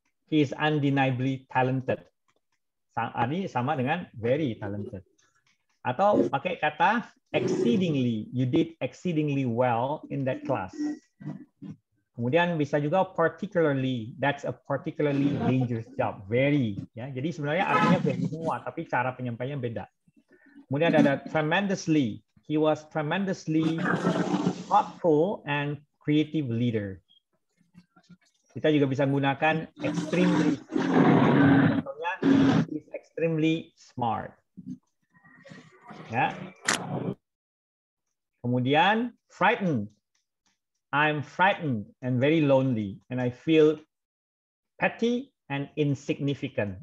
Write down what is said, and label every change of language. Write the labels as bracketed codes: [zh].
[en] He is undeniably talented. Ini sama dengan very talented. Atau pakai kata exceedingly. You did exceedingly well in that class. [id] Kemudian bisa juga particularly. That's a particularly dangerous job. Very. Ya, jadi sebenarnya artinya very semua, tapi cara penyampaiannya beda. [en] Kemudian ada tremendously. He was tremendously thoughtful and creative leader. [id] Kita juga bisa menggunakan extremely. [en] Contohnya, he's extremely smart. Ya. Kemudian frightened. I'm frightened and very lonely and I feel petty and insignificant.